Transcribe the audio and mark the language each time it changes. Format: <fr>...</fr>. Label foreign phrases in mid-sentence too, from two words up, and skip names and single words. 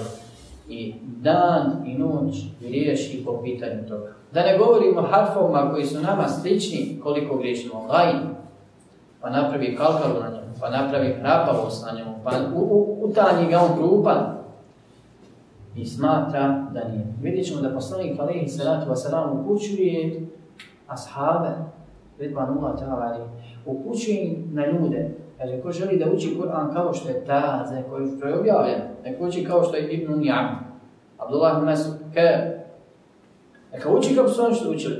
<bs>I dan i noć griješi po pitanju toga. Da ne govorimo o harfovima koji su nama slični, koliko griješimo. Lajn, pa napravi kalkalu na njemu, pa napravi hrapavost na njemu, pa utanji ga on krupan. I smatra da nije. Vidjet ćemo da poslanik</bs> <ar>عليه الصلاة والسلام</ar> <bs>upućuje ashabe,</bs> <ar>رضوان الله تعالى,</ar> <bs>upućuje na ljude. Kaže, ko želi da uči Kur'an kao što je taze, koji je objavljen, neko uči kao što je Ibn Ni'am, Abdullah ibn Mas'ud, neka uči kako su oni što učili.</bs>